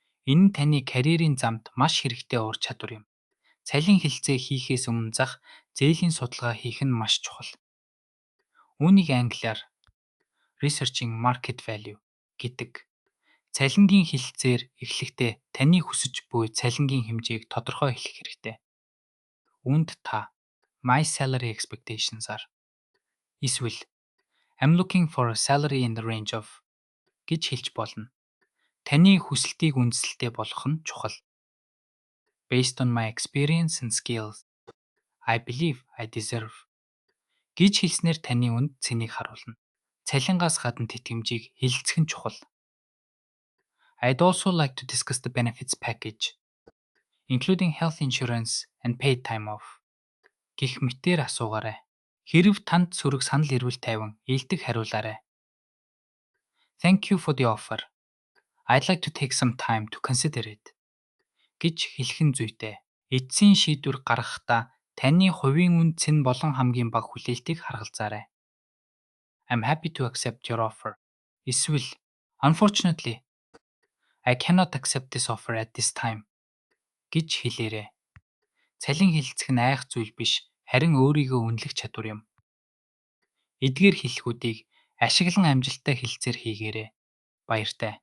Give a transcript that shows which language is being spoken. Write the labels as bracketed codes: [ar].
[mn] Энэ нь таны карьерийн замд маш хэрэгтэй ур чадвар юм. Цалин хэлэлцээ хийхээс өмнө зах зээлийн судалгаа хийх нь маш чухал. Үүнийг англиар [en] researching market value [mn] гэдэг. Цалингийн хэлэлцээр эхлэхдээ таны хүсэж буй цалингийн хэмжээг тодорхой хэлэх хэрэгтэй. Үүнд та [en] my salary expectations are [mn] эсвэл [en] I'm looking for a salary in the range of [mn] гэж хэлж болно. Таны хүсэлтийг үндэслэлтэй болгох нь чухал. [en] Based on my experience and skills, I believe I deserve [mn] гэж хэлснээр таны үнд цэнийг харуулна. Цалингаас гадна тэтгэмжийг хэлэлцэх нь чухал. [en] I'd also like to discuss the benefits package, including health insurance and paid time off. [mn] Гэх мэтээр асуугаарай. Хэрв танд сөрөг санал ирвэл тайван ийгдэх хариулаарай. [en] Thank you for the offer. I'd like to take some time to consider it. [mn] Гэж хэлэх нь зүйтэй. Эцсийн шийдвэр гаргахдаа таны хувийн үнд цэн болон хамгийн бага хүлээлтийг харгалзаарай. [en] I'm happy to accept your offer. [mn] Эсвэл [en] unfortunately, I cannot accept this offer at this time [mn] гэж хэлээрэй. Цалин хэлэлцэх нь айх зүйл биш, харин өөрийгөө үнэлэх чадвар юм. Эдгээр хэллэгүүдийг ашиглан амжилттай хэлэлцээр хийгээрэй. Баяртай.